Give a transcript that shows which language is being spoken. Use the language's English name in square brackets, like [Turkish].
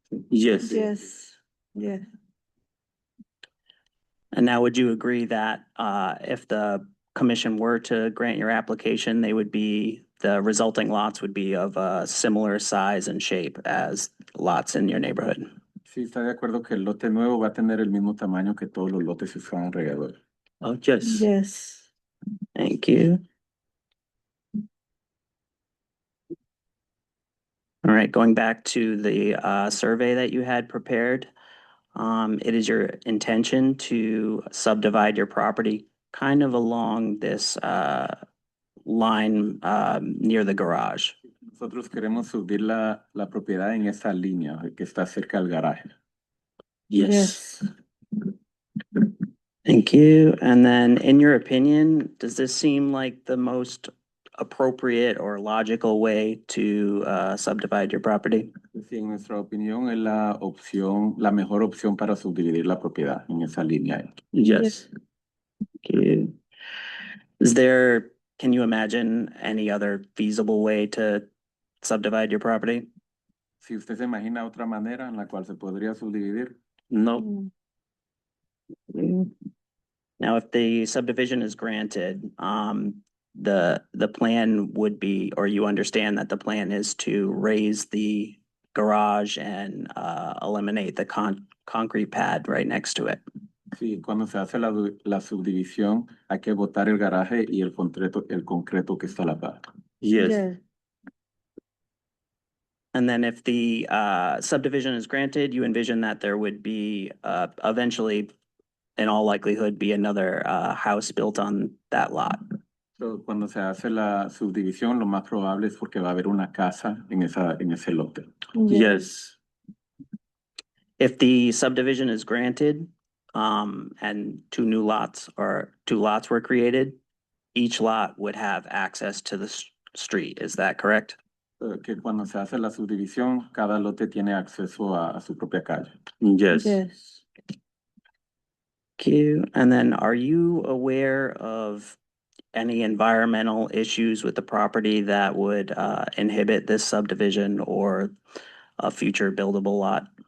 [English] Yes. Yes. Yeah. And now, would you agree that if the commission were to grant your application, the resulting lots would be of a similar size and shape as lots in your neighborhood? [Spanish] Sí, está de acuerdo que el lote nuevo va a tener el mismo tamaño que todos los lotes que están alrededor. [English] Oh, yes. Yes. Thank you. All right, going back to the survey that you had prepared. It is your intention to subdivide your property kind of along this line near the garage. [Spanish] Nosotros queremos subir la propiedad en esa línea que está cerca del garaje. [English] Yes. Thank you. And then, in your opinion, does this seem like the most appropriate or logical way to subdivide your property? [Spanish] Sí, en nuestra opinión es la mejor opción para subdividir la propiedad en esa línea. [English] Yes. Okay. Can you imagine any other feasible way to subdivide your property? [Spanish] Si usted se imagina otra manera en la cual se podría subdividir. [English] No. Now, if the subdivision is granted, the plan would be, or you understand that the plan is to raise the garage and eliminate the concrete pad right next to it. [Spanish] Sí, cuando se hace la subdivisión, hay que botar el garaje y el concreto que está a la par. [English] Yes. And then if the subdivision is granted, you envision that there would be eventually, in all likelihood, be another house built on that lot. [Spanish] So, cuando se hace la subdivisión, lo más probable es porque va a haber una casa en ese lote. [English] Yes. If the subdivision is granted, and two lots were created, each lot would have access to the street. Is that correct? [Spanish] Que cuando se hace la subdivisión, cada lote tiene acceso a su propia calle. [English] Yes. Yes. Thank you. And then, are you aware of any environmental issues with the property that would inhibit this subdivision or a future buildable lot?